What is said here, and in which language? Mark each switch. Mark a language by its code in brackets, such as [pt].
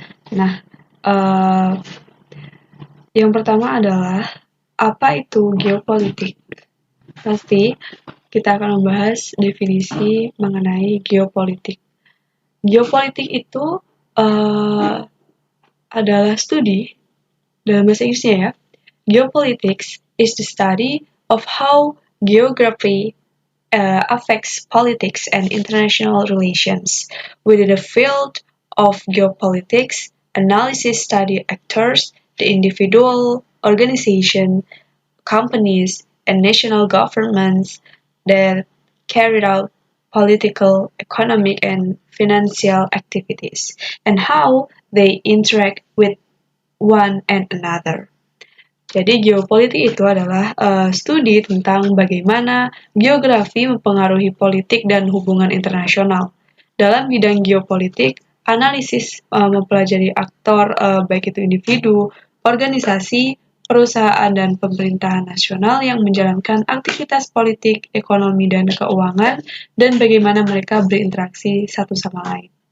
[id] Nah, uh, yang pertama adalah apa itu geopolitik? Pasti kita akan membahas definisi mengenai geopolitik. Geopolitik itu adalah studi dalam bahasa Inggrisnya ya. [en] Geopolitics is the study of how geography affects politics and international relations. Within the field of geopolitics, analysis study actors, the individual, organization, companies, and national governments that carried out political, economic, and financial activities, and how they interact with one and another. [id] Jadi geopolitik itu adalah studi tentang bagaimana geografi mempengaruhi politik dan hubungan internasional. Dalam bidang geopolitik, analisis mempelajari aktor baik itu individu, organisasi, perusahaan dan pemerintahan nasional yang menjalankan aktivitas politik, ekonomi dan keuangan dan bagaimana mereka berinteraksi satu sama lain.